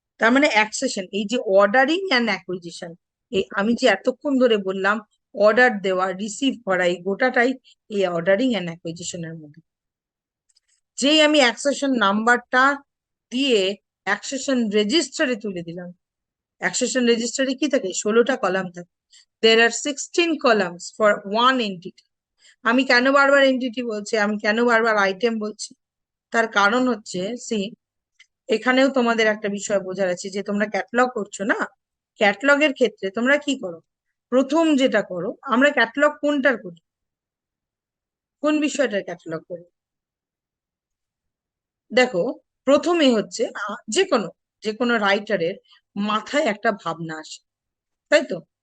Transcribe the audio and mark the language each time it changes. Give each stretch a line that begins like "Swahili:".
Bangla: তার মানে অ্যাক্সেশন, এই যে অর্ডারিং অ্যান্ড অ্যাকুইজিশন, এই আমি যে এতক্ষণ ধরে বললাম, অর্ডার দেওয়া, রিসিভ করা, এই গোটাটাই এই অর্ডারিং অ্যান্ড অ্যাকুইজিশনের মধ্যে। যেই আমি অ্যাক্সেশন নাম্বারটা দিয়ে অ্যাক্সেশন রেজিস্টারে তুলে দিলাম, অ্যাক্সেশন রেজিস্টারে কি থাকে, 16টা কলাম থাকে।
English: there are 16 columns for one entity.
Bangla: আমি কেন বারবার এন্টিটি বলছি, আমি কেন বারবার আইটেম বলছি, তার কারণ হচ্ছে, সি, এখানেও তোমাদের একটা বিষয় বোঝার আছে, যে তোমরা ক্যাটালগ করছো না, ক্যাটালগের ক্ষেত্রে তোমরা কি করো, প্রথম যেটা করো, আমরা ক্যাটালগ কোনটার করি, কোন বিষয়টার ক্যাটালগ করি, দেখো, প্রথমে হচ্ছে যে কোনো রাইটারের মাথায় একটা ভাবনা আসে, তাই তো?